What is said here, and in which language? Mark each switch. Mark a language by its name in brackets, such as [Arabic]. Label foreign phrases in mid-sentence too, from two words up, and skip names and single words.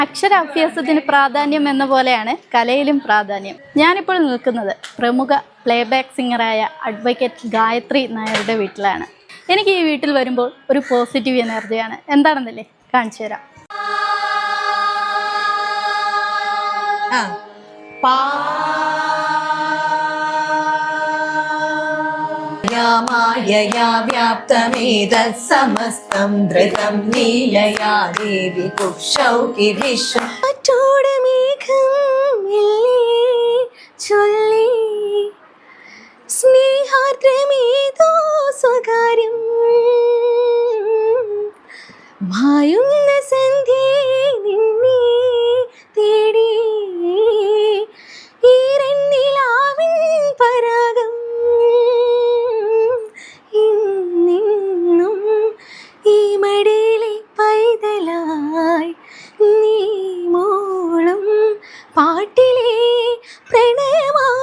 [Malayalam] അക്ഷരാഭ്യാസത്തിന് പ്രാധാന്യം എന്ന പോലെയാണ് കലയിലും പ്രാധാന്യം. ഞാനിപ്പോൾ നിൽക്കുന്നത് പ്രമുഖ [English] playback singerആയ [Malayalam] അഡ്വക്കേറ്റ് ഗായത്രി നായരുടെ വീട്ടിലാണ്. എനിക്ക് ഈ വീട്ടിൽ വരുമ്പോൾ ഒരു [English] positive energyആണ്. [Malayalam] എന്താണെന്നല്ലേ കാണിച്ചു തരാം. [Sanskrit] मायया व्याप्तमेतत् समस्तं धृतं लीलया देवि कुक्षौकि विश्वं [Malayalam] മേഘം ചൊല്ലി സ്നേഹാർദ്രമേതോ സ്വകാര്യം മായുന്ന സന്ധ്യേ നിന്നെ തേടി ഈരന്നിലാവിൻ പരാഗം ഇന്നും ഈ മടിയിലെ പൈതലായി നീ മോളും പാട്ടിലെ പ്രണയ